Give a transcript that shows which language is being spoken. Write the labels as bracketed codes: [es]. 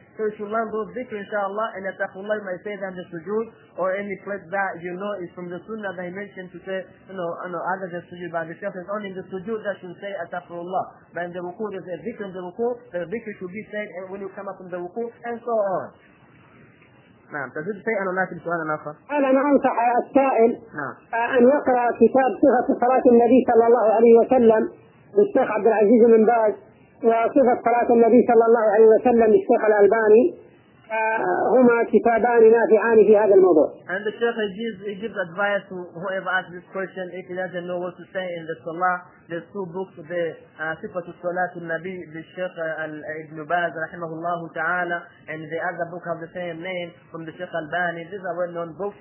[en] So if you learn those dhikr, inshallah, and Astaghfirullah, you might say that in the sujood, or any place that you know is from the sunnah that he mentioned to say, you know, other than sujood, but the Shaykh is only in the sujood that should say Astaghfirullah. But in the ruku, there's a dhikr in the ruku, the dhikr should be said when you come up from the ruku, and so on. [ar] نعم تزيد شيئا ولا في سؤال آخر. أنا ما أنصح السائل أن يقرأ كتاب صفة صلاة النبي صلى الله عليه وسلم للشيخ عبد العزيز بن باز وصفة صلاة النبي صلى الله عليه وسلم للشيخ الألباني. هما كتابان نافعان في هذا الموضوع. [en] And the Sheikh gives advice to whoever asks this question if he doesn't know what to say in the Salah. There's two books, the [ar] صفة الصلاة النبي للشيخ ابن باز رحمه الله تعالى [en] and the other book have the same name from the Sheikh Albani. These are well-known books.